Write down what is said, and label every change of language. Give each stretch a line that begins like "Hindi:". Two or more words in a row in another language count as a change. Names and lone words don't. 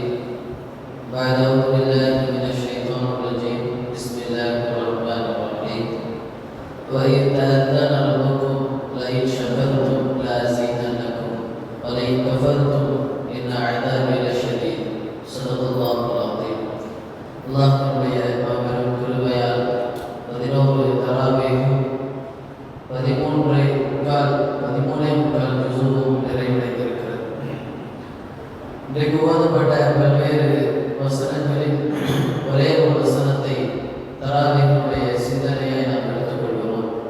Arabic: بعد أعوذ بالله من الشيطان الرجيم. بسم الله الرحمن الرحيم. وإذ تأذن ربكم لئن شكرتم لأزيدنكم ولئن كفرتم إن عذابي لشديد. صدق الله العظيم.
Tamil: அல்லாஹ்வுடைய மாபெரும் கிருபையால் 11 தராவீஹ் 13 ஜுஸூவும் நிறைவடைந்திருக்கிறது. இன்றைக்கு ஓதப்பட்ட பல்வேறு வசனங்களில் ஒரே ஒரு வசனத்தை தராவீஹுடைய சிந்தனையை நாம் எடுத்துக்கொள்கிறோம்.